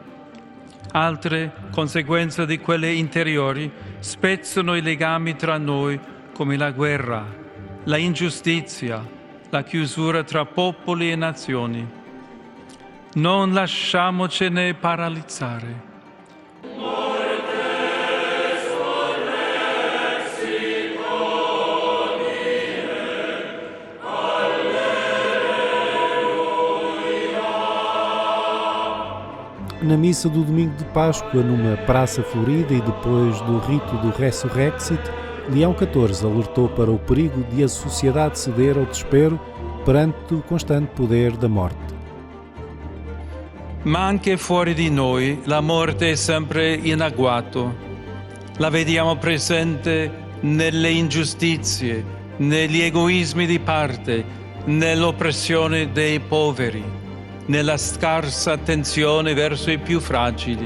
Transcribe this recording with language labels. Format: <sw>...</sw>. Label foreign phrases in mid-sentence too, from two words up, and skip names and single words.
<it>Altre, conseguenza di quelle interiori, spezzano i legami tra noi come la guerra, la ingiustizia, la chiusura tra popoli e nazioni. Non lasciamocene paralizzare.</it> <pt>Na missa do domingo de Páscoa, numa praça florida e depois do rito do Resurrexit, Leão XIV alertou para o perigo de a sociedade ceder ao desespero perante o constante poder da morte.</pt> <it>Ma anche fuori di noi la morte è sempre in agguato. La vediamo presente nelle ingiustizie, negli egoismi di parte, nell'oppressione dei poveri, nella scarsa attenzione verso i più fragili.</it>